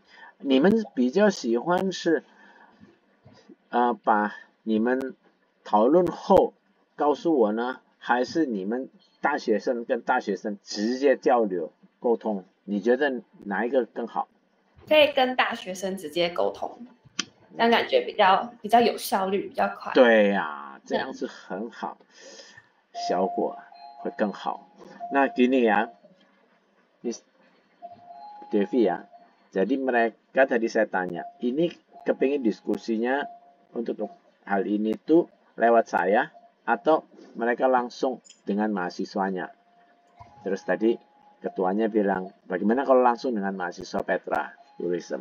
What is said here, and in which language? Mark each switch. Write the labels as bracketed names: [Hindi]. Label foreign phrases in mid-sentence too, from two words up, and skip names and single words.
[Chinese] 你们比较喜欢是把你们讨论后告诉我呢，还是你们大学生跟大学生直接交流沟通？你觉得哪一个更好？可以跟大学生直接沟通，这样感觉比较有效率，比较快。对呀，这样是很好，效果会更好。 [Indonesian] 那 gini ya, Miss Devi ya. Jadi mereka tadi saya tanya, ini kepingin diskusinya untuk hal ini tuh lewat saya atau mereka langsung dengan mahasiswanya. Terus tadi ketuanya bilang, bagaimana kalau langsung dengan mahasiswa Petra Tourism?